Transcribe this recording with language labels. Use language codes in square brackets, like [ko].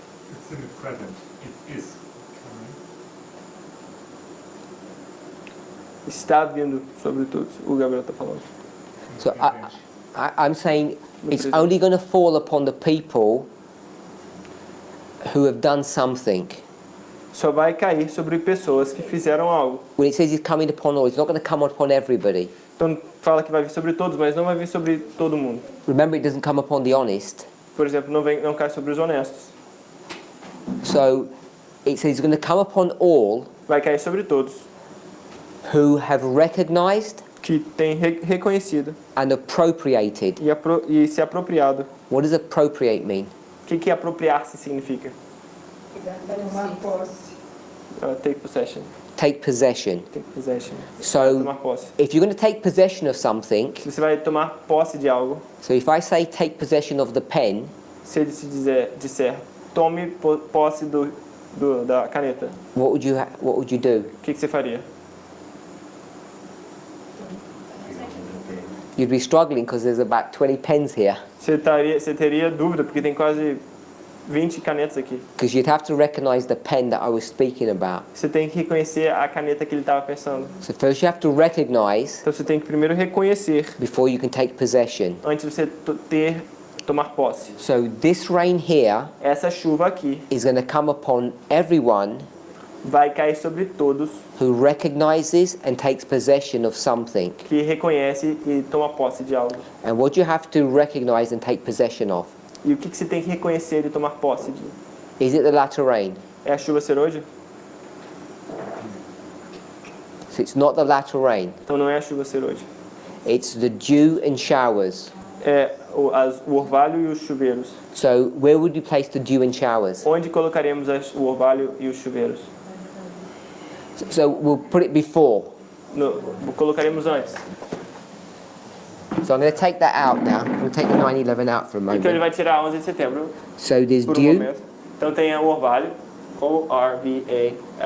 [en] It's in the present. It is coming. [pt] Está vindo sobre todos. O Gabriel está falando. [en] So I'm saying it's only going to fall upon the people who have done something. [pt] Só vai cair sobre pessoas que fizeram algo. [en] When it says it's coming upon all, it's not going to come upon everybody. [pt] Então fala que vai vir sobre todos, mas não vai vir sobre todo mundo. [en] Remember, it doesn't come upon the honest. [pt] Por exemplo, não cai sobre os honestos. [en] So it says it's going to come upon all [pt] Vai cair sobre todos [en] who have recognized [pt] que têm reconhecido [en] and appropriated. [pt] e se apropriado. [en] What does appropriate mean? [pt] O que apropriar-se significa? Tomar posse. [en] Take possession. Take possession. Take possession. So [pt] Tomar posse. [en] if you're going to take possession of something, [pt] Se você vai tomar posse de algo, [en] so if I say take possession of the pen, [pt] se ele se disser tome posse da caneta, [en] what would you do? [pt] o que você faria? [en] You'd be struggling because there's about 20 pens here. [pt] Você teria dúvida, porque tem quase 20 canetas aqui. [en] Because you'd have to recognize the pen that I was speaking about. [pt] Você tem que reconhecer a caneta que ele estava pensando. [en] So first you have to recognize [pt] Então você tem que primeiro reconhecer [en] before you can take possession. [pt] antes de você tomar posse. [en] So this rain here [pt] Essa chuva aqui [en] is going to come upon everyone [pt] vai cair sobre todos [en] who recognizes and takes possession of something. [pt] que reconhece e toma posse de algo. [en] And what you have to recognize and take possession of? [pt] E o que você tem que reconhecer e tomar posse de? [en] Is it the latter rain? [pt] É a chuva ser hoje? [en] So it's not the latter rain. [pt] Então não é a chuva ser hoje. [en] It's the dew and showers. [pt] É o orvalho e os chuveiros. [en] So where would you place the dew and showers? [pt] Onde colocaremos o orvalho e os chuveiros? [en] So we'll put it before. [pt] Colocaremos antes. [en] So I'm going to take that out now. I'm going to take the 9/11 out for a [pt] Então ele [en] moment. [pt] vai tirar 11 de setembro [en] So there's [pt] por [en] dew [pt] momento. Então tem o orvalho, O-R-V-A-L-H-O,